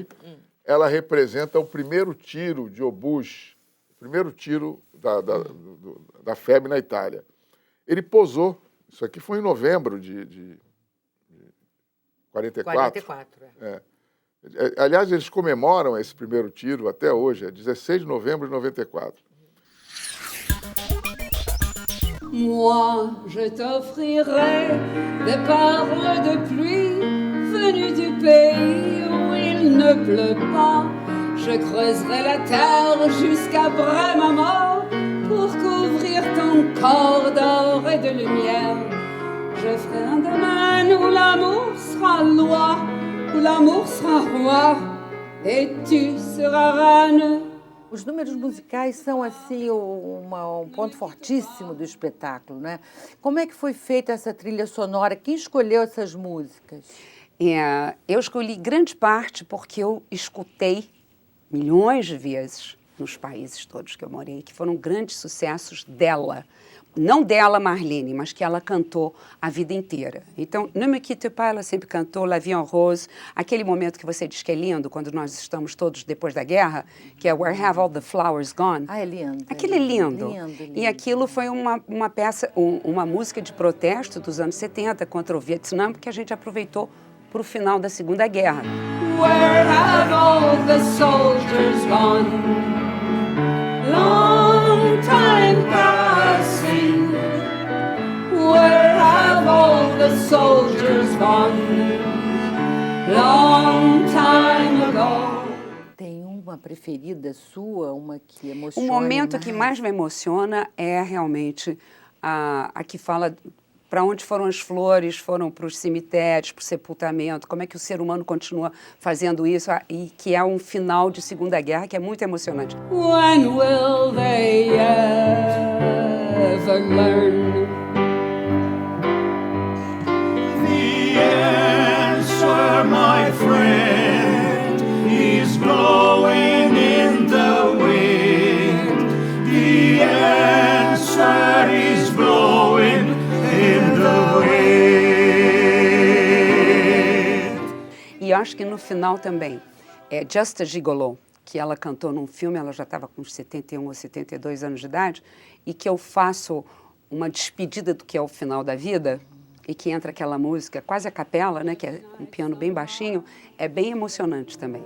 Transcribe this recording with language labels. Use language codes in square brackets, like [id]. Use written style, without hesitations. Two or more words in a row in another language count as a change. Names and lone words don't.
[pt] Ela representa o primeiro tiro de obus, o primeiro tiro da FEB na Itália. Ele posou, isso aqui foi em novembro de 44. 44, Aliás, eles comemoram esse primeiro tiro até hoje, é 16 de novembro de 94. [fr] Moi, je t'offrirai des perles de pluie venues du pays où il ne pleut pas. Je creuserai la terre jusqu'à Bray-Mama pour couvrir ton corps d'or et de lumière. Je ferai un domaine où l'amour sera loi, où l'amour sera roi, et tu seras reine. [pt] Os números musicais são, assim, um ponto fortíssimo do espetáculo, né? Como é que foi feita essa trilha sonora? Quem escolheu essas músicas? Eu escolhi grande parte porque eu escutei milhões de vezes nos países todos que eu morei, que foram grandes sucessos dela. Não dela, Marlene, mas que ela cantou a vida inteira. Então, Ne me quitte pas, ela sempre cantou, La vie en rose, aquele momento que você diz que é lindo, quando nós estamos todos depois da guerra, que é Where have all the flowers gone? Ah, é lindo. Aquilo é lindo. E aquilo foi uma peça, uma música de protesto dos anos 70 contra o Vietnã, que a gente aproveitou para o final da Segunda Guerra. [en] Where have all the soldiers gone? Long time passing. Where have all the soldiers gone? Long time ago. [pt] Tem uma preferida sua, uma que emociona O momento mais? que mais me emociona é realmente a que fala para onde foram as flores, foram para os cemitérios, para o sepultamento, como é que o ser humano continua fazendo isso, e que é um final de Segunda Guerra que é muito emocionante. [en] When will they ever learn? The answer, my friend, is blowing in the wind. The answer is blowing in the wind. [pt] E acho que no final também, Just a Gigolo, que ela cantou num filme, ela já estava com uns 71 ou 72 anos de idade, e que eu faço uma despedida do que é o final da vida, e que entra aquela música, quase a capela, né, que é um piano bem baixinho, é bem emocionante também.